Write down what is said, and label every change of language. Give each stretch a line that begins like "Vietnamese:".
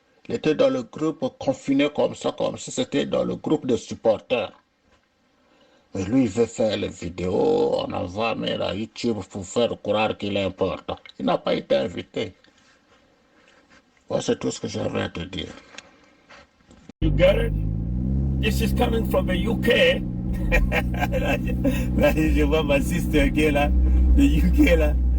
French: Il était dans le groupe confiné comme ça, comme si c'était dans le groupe de supporters. Mais lui, il veut faire les vidéos, on envoie même à YouTube pour faire croire qu'il est important. Il n'a pas été invité. Voilà, c'est tout ce que j'avais à te dire.
English: You get it? This is coming from the UK.
French: Là, je vois ma sister qui est là, the UK là.